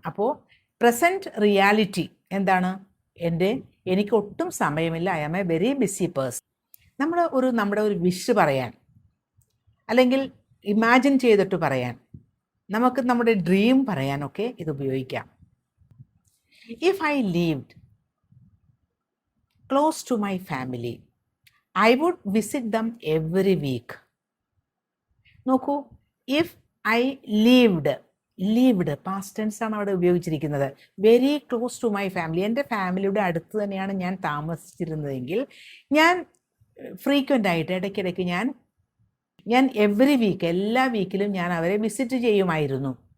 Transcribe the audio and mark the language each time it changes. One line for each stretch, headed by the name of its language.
Malayalam: അപ്പോൾ present reality എന്താണ്? എനിക്ക് ഒട്ടും സമയമില്ല,
English: I am a very busy person.
Malayalam: നമ്മുടെ ഒരു വിഷ് പറയാൻ, അല്ലെങ്കിൽ ഇമാജിൻ ചെയ്തിട്ട് പറയാൻ, നമുക്ക് നമ്മുടെ ഡ്രീം പറയാനൊക്കെ ഇത് ഉപയോഗിക്കാം.
English: If I lived close to my family I would visit them every week.
Malayalam: നോക്കൂ,
English: if I lived
Malayalam: past tense ആണ് അവിടെ ഉപയോഗിച്ചിരിക്കുന്നത്.
English: very close to my family,
Malayalam: എൻ്റെ ഫാമിലിയുടെ അടുത്ത് തന്നെയാണ് ഞാൻ താമസിച്ചിരുന്നതെങ്കിൽ ഞാൻ ഫ്രീക്വൻ്റ് ആയിട്ട് ഇടയ്ക്കിടയ്ക്ക് ഞാൻ എവറി വീക്ക്, എല്ലാ വീക്കിലും ഞാൻ അവരെ വിസിറ്റ് ചെയ്യുമായിരുന്നു.